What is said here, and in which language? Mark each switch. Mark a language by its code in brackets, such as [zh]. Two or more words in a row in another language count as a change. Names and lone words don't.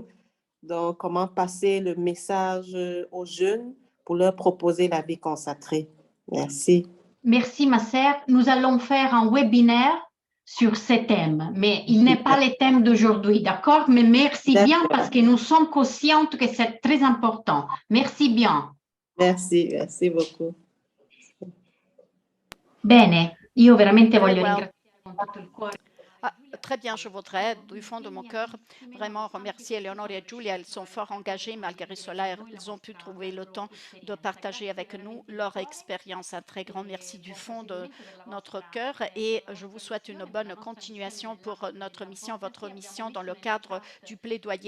[fr] Donc, comment passer le message aux jeunes pour leur proposer la vie consacrée. Merci. Merci, ma sœur. Nous allons faire un webinaire sur ces thèmes, mais il n'est pas le thème d'aujourd'hui, d'accord? Mais merci bien parce que nous sommes conscientes que c'est très important. Merci bien. Merci, merci beaucoup. [it] Bene, io veramente [en] Very [it] voglio [en] well. [it] ringraziare con tutto il cuore. [fr] Très bien, je voudrais du fond de mon cœur vraiment remercier Eleonore et Giulia. Elles sont fort engagées. Malgré cela, elles ont pu trouver le temps de partager avec nous leur expérience. Un très grand merci du fond de notre cœur et je vous souhaite une bonne continuation pour notre mission, votre mission dans le cadre du plaidoyer.